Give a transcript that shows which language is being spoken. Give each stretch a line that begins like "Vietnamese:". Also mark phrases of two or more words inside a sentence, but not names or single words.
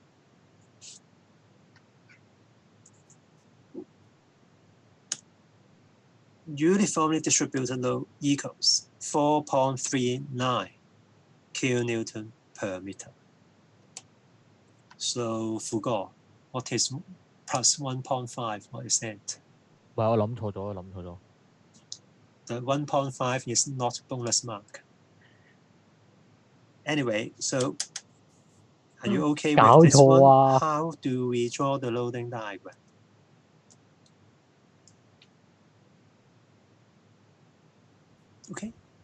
English: Uniformly distributed load equals 4.39 kilonewton per meter. So, Fu Guo, what is plus 1.5? What is that?
Cantonese: 唔係我諗錯咗，我諗錯咗。
English: The 1.5 is not bonus mark. Anyway, so are you okay with this one? How do we draw the loading diagram? Okay.